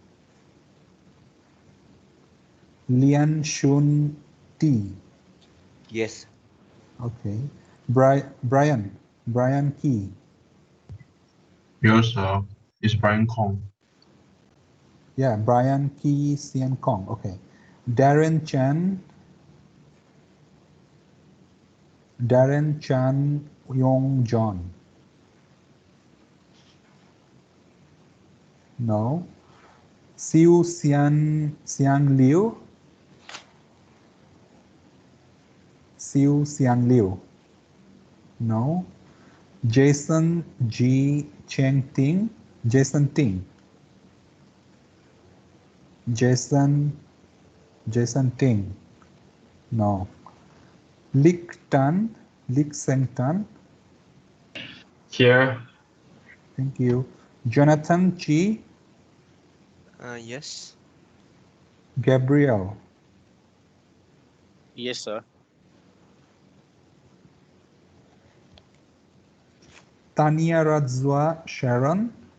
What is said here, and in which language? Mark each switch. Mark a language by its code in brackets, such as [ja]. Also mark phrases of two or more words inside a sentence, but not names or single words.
[en] Lian Shun Ti. Yes. Okay. Brian Key. Yes, sir. It's Brian Kong. Yeah, Brian Key Sian Kong. Okay. Darren Chan Yong John. No. Siu Xiang Liu. Siu Xiang Liu. No. Jason G Cheng Ting. Jason Ting. Jason Ting. No. Lik Seng Tan. Here. Thank you. Jonathan Chi. Yes. Gabriel. Yes, sir. Tania Radzwa Sharon.